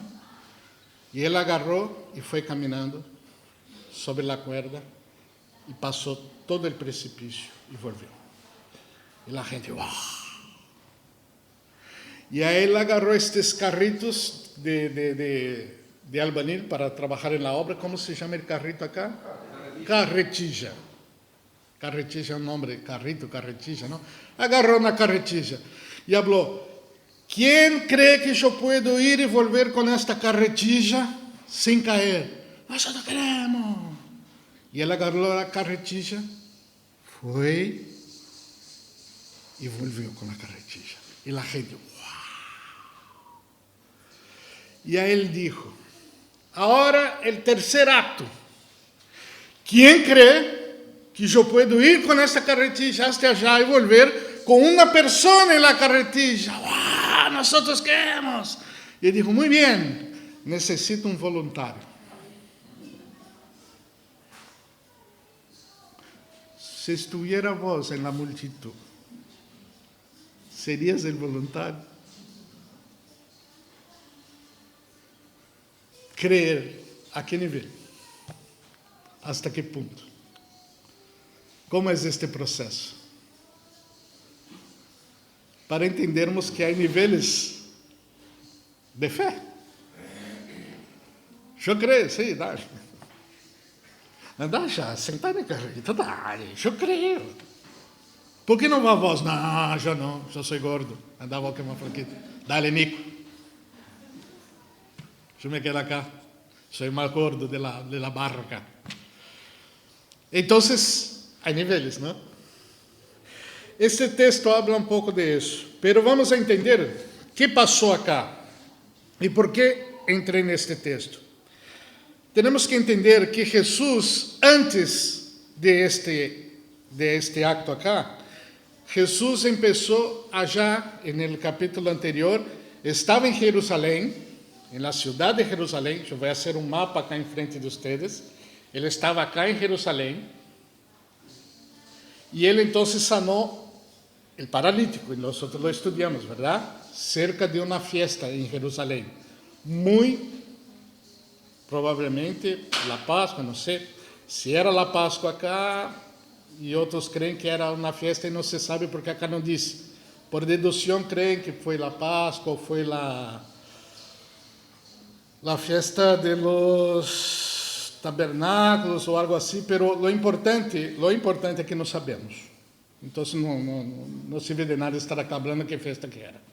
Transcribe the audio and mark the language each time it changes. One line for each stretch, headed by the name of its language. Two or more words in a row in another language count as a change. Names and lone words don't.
Portuguese: E ele agarrou e foi caminhando sobre a cuerda e passou todo o precipício e volveu. E a gente: "Uau!" E aí ele agarrou estes
Spanish: carritos de albañil
Portuguese: para trabalhar na obra. Como se chama o carrito acá? Carretilla. Carretilla é um nome, carrito, carretilla, não? Agarrou na carretilla e falou: "Quem crê que eu posso ir e volver com esta carretilla sem cair?" "Nós não queremos." E ele agarrou a carretilla, foi e volveu com a carretilla. E a gente: "Uau!" E aí ele disse: "Agora o terceiro acto. Quem crê que eu posso ir com esta carretilla
Spanish: hasta allá
Portuguese: e volver com uma pessoa na carretilla?" "Uau, nós queremos." E ele disse: "Muito bem, necessito um voluntário."
Spanish: Se estuviera vos en la multitud, ¿serías el voluntario? Creer, ¿a qué nivel? ¿Hasta qué punto? ¿Cómo es este proceso?
Portuguese: Para entendermos
Spanish: que hay niveles de fe. Yo creo, sí, dale.
Portuguese: Anda já, sentar na carreta, dale, eu creio. Por que não vai vós? Não, eu sou gordo. Andava com uma fraquita. Dale, Nico. Eu me quedo acá. Sou mais gordo
Spanish: de la barca.
Portuguese: Então, há níveis, não? Este texto habla um pouco de isso. Pero vamos a entender o que passou acá e por que entrei neste texto. Temos que entender que Jesus, antes de este acto acá, Jesus começou já, no capítulo anterior, estava em Jerusalém, na cidade de Jerusalém. Eu vou fazer um mapa acá em frente de vocês. Ele estava acá em Jerusalém e ele então sanou o paralítico, e nós lo estudamos, verdade? Cerca de uma festa em Jerusalém, muito provavelmente a Páscoa, não sei se era a Páscoa acá, e outros creem que era uma festa e não se sabe porque acá não diz.
Spanish: Por deducción creen que fue la Pascua o fue la fiesta de los tabernáculos o algo así, pero lo importante es que no sabemos. Entonces no sirve de nada estar acá hablando qué fiesta que era.